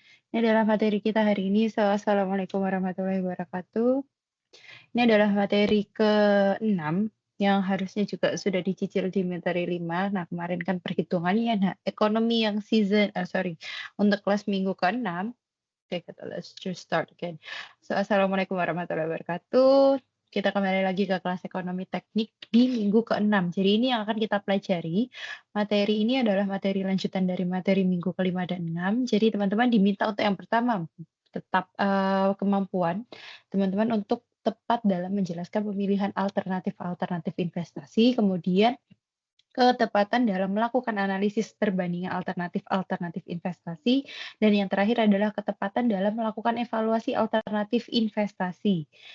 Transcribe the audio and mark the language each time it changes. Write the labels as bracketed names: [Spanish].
[Indonesian] Ini adalah materi kita hari ini. Assalamualaikum warahmatullahi wabarakatuh. Ini adalah materi ke-6 yang harusnya juga sudah dicicil di materi 5. Nah, kemarin kan perhitungannya. Nah, ekonomi yang untuk kelas minggu ke-6. [English] Oke, let's just start again. [Indonesian] Assalamualaikum warahmatullahi wabarakatuh. Kita kembali lagi ke kelas ekonomi teknik di minggu ke-6. Jadi ini yang akan kita pelajari. Materi ini adalah materi lanjutan dari materi minggu ke-5 dan 6. Jadi teman-teman diminta untuk yang pertama, tetap kemampuan teman-teman untuk tepat dalam menjelaskan pemilihan alternatif-alternatif investasi, kemudian ketepatan dalam melakukan analisis perbandingan alternatif-alternatif investasi, dan yang terakhir adalah ketepatan dalam melakukan evaluasi alternatif investasi.